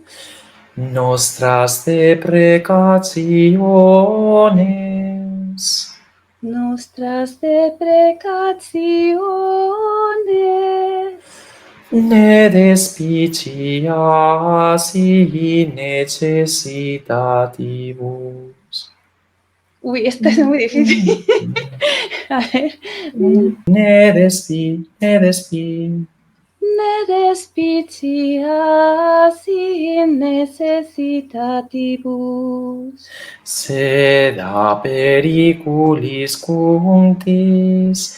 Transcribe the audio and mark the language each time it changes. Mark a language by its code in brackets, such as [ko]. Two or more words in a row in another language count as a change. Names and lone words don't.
[la] Nostras deprecationes. Nostras deprecationes. Ne despicias in necessitatibus. [es] Uy, esto es muy difícil. A ver. [la] Ne despicias in necessitatibus. Sed a periculis cunctis.